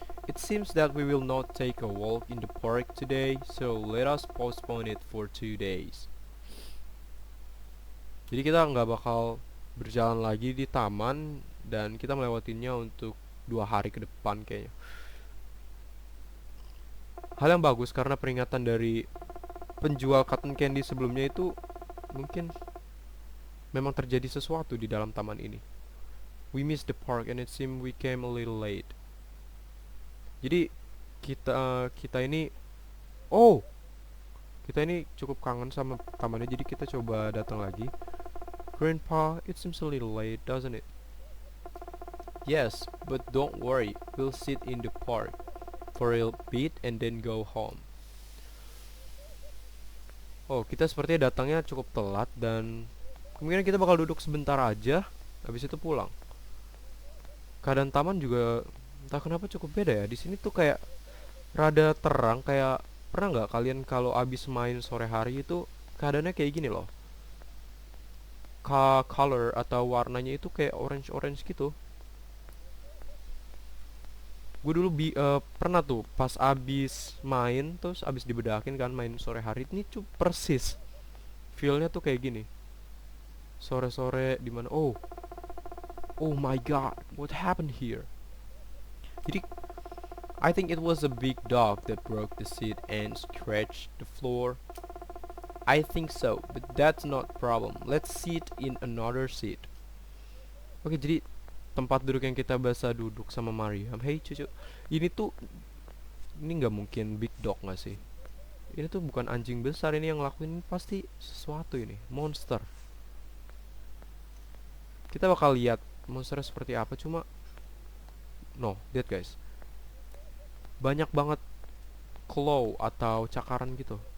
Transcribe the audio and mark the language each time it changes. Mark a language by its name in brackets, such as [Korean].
[English] It seems that we will not take a walk in the park today, so let us postpone it for 2 days. [Indonesian] Jadi kita nggak bakal berjalan lagi di taman dan kita melewatinya untuk 2 hari ke depan kayaknya. Hal yang bagus karena peringatan dari penjual cotton candy sebelumnya itu mungkin memang terjadi sesuatu di dalam taman ini. [English] We missed the park and it seemed we came a little late. [Indonesian] Jadi kita kita ini oh kita ini cukup kangen sama tamannya, jadi kita coba datang lagi. [English] Grandpa, it seems a little late, doesn't it? Yes, but don't worry, we'll sit in the park for a bit and then go home. [Indonesian] Oh, kita sepertinya datangnya cukup telat dan kemungkinan kita bakal duduk sebentar aja, habis itu pulang. Keadaan taman juga entah kenapa cukup beda ya. Di sini tuh kayak rada terang, kayak pernah nggak kalian kalau abis main sore hari itu keadaannya kayak gini loh. Color atau warnanya itu kayak orange-orange gitu. Gue dulu pernah tuh pas abis main terus abis dibedakin kan main sore hari ini cuy persis feelnya tuh kayak gini sore-sore di mana. [English] Oh my god, what happened here? [Indonesian] Jadi [English] I think it was a big dog that broke the seat and scratched the floor. I think so, but that's not problem. Let's sit in another seat. [Indonesian] Oke, jadi tempat duduk yang kita biasa duduk sama Mariam. Hey cucu, ini tuh ini nggak mungkin [English] big dog [Indonesian] nggak sih? Ini tuh bukan anjing besar ini yang ngelakuin, pasti sesuatu ini monster. Kita bakal lihat monsternya seperti apa. Cuma no, lihat guys, banyak banget claw atau cakaran gitu.